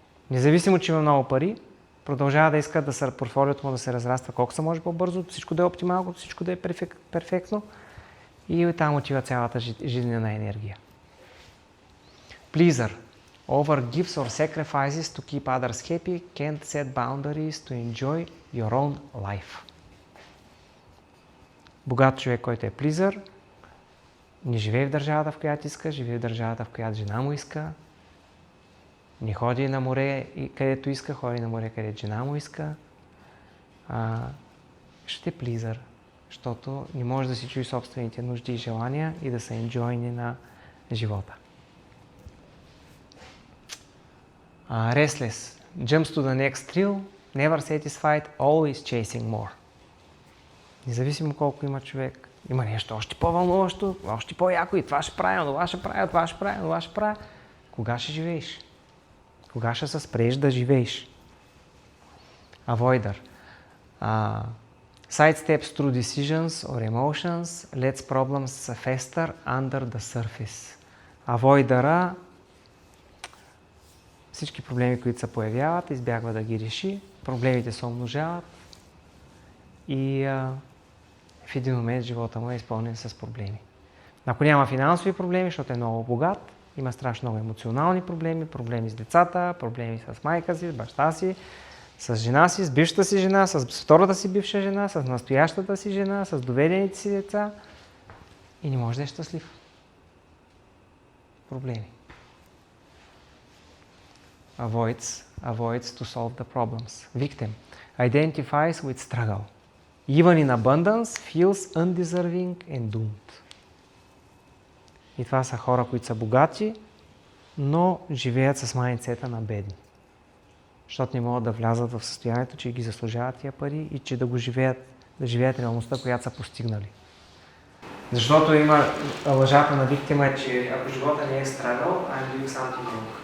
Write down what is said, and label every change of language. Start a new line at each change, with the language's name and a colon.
Bulgarian: Независимо, че има много пари, продължава да иска портфолиото му да се разраства колко се може по-бързо, всичко да е оптимално, всичко да е перфектно и там отива цялата жизнена енергия.
English: Pleaser. Over gifts or sacrifices to keep others happy, can't set boundaries to enjoy your own life.
Bulgarian: Богат човек, който е плизър, не живее в държавата, в която иска, живее в държавата, в която жена му иска, не ходи на море, където иска, ходи на море, където жена му иска. Ще е плизър, защото не може да си чуи собствените нужди и желания и да се енджойни на живота.
English: Restless. Jumps to the next thrill, never satisfied, always chasing more.
Bulgarian: Независимо колко има човек, има нещо още по-вълнуващо, още по-яко и това ще правя, това ще правя, това ще правя, това ще правя. Кога ще живееш? Кога ще се спреш да живееш?
English: Avoider. Sidesteps through decisions or emotions, lets problems fester under the surface.
Bulgarian: Avoider-а всички проблеми, които се появяват, избягва да ги реши, проблемите се умножават и в един момент живота му е изпълнен с проблеми. Ако няма финансови проблеми, защото е много богат, има страшно много емоционални проблеми, проблеми с децата, проблеми с майка си, с баща си, с жена си, с бившата си жена, с втората си бивша жена, с настоящата си жена, с доведените си деца и не може да е щастлив. Проблеми.
English: Avoids to solve the problems. Victim. Identifies with struggle. Even in abundance, feels undeserving and doomed.
Bulgarian: И това са хора, които са богати, но живеят с майндсета на бедни. Защото не могат да влязат в състоянието, че ги заслужават тия пари и че да живеят реалността, която са постигнали. Защото има лъжата на виктима, че ако живота не е
English: struggle, I'm doing something wrong.